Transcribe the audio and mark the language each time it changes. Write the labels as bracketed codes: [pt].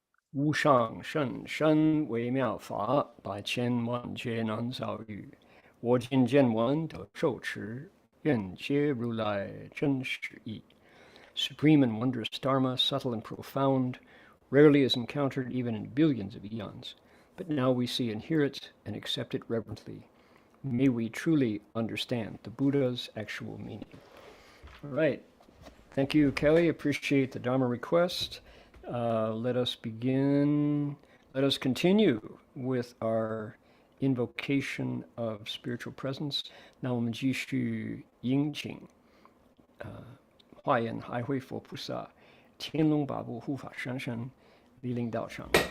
[zh] 无上甚深微妙法，百千万劫难遭遇。我今见闻得受持，愿解如来真实义。 [en] Supreme and wondrous Dharma, subtle and profound, rarely is encountered even in billions of eons, but now we see and hear it and accept it reverently. May we truly understand the Buddha's actual meaning. All right. Thank you, Kelly. Appreciate the Dharma request. Let us begin. Let us continue with our invocation of spiritual presence. [zh] 那我们继续迎请华严海会佛菩萨、天龙八部护法神圣莅临道场。